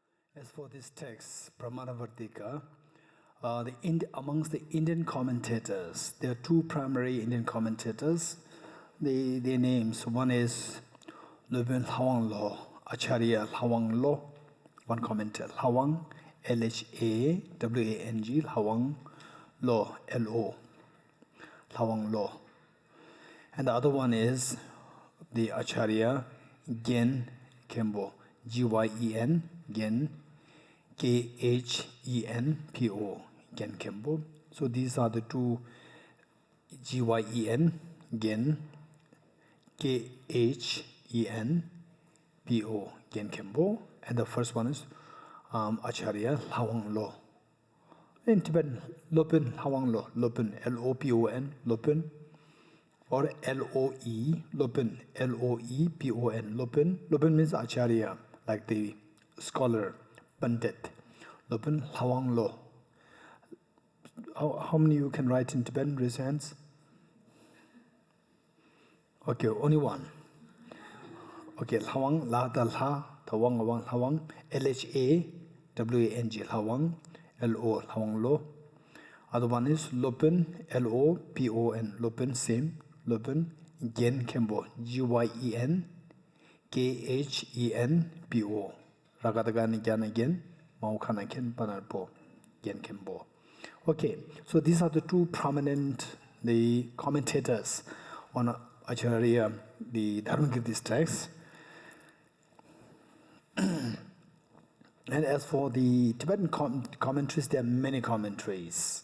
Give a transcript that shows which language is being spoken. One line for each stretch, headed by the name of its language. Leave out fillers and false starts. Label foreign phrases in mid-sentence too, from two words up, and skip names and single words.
English: As for this text, Pramanavartika, amongst the Indian commentators, there are two primary Indian commentators. Their names, one is Lubin Hawang Lo, Acharya Hawang Lo, one commentator, Hawang, L-H-A-W-A-N-G, Hawang Lo, L-O, Hawang Lo. And the other one is the Acharya Gen Kempo, G-Y-E-N, Gen, K-H-E-N-P-O, Gen Kempo. So these are the two, G-Y-E-N, Gen, K-H-E-N-P-O, Gen Kempo. And the first one is Acharya Hawang Lo. In Tibetan, Lopin Hawang Lo, Lopin, L-O-P-O-N, Lopin. Or L-O-E, Lopin, L-O-E-P-O-N, Lopin. Lopin means Acharya, like the scholar, Pandit. Lopin Hawang Lo. How many of you can write in Tibetan? Raise your hands. Okay, only one. Okay, Hawang, La Dal Ha, Tawang Awang Hawang, L-H-A-W-A-N-G, Hawang, L-O, Hawang Lo. Other one is Lopin, L-O-P-O-N, Lopin, same. Lopin, Gen Kempo, G-Y-E-N, K-H-E-N-P-O. Ragadagani Gyan again, Maukana Ken Panarpo, Gen Kempo. Okay, so these are the two prominent commentators on Acharya, the Dharmakirti text. And as for the Tibetan commentaries, there are many commentaries.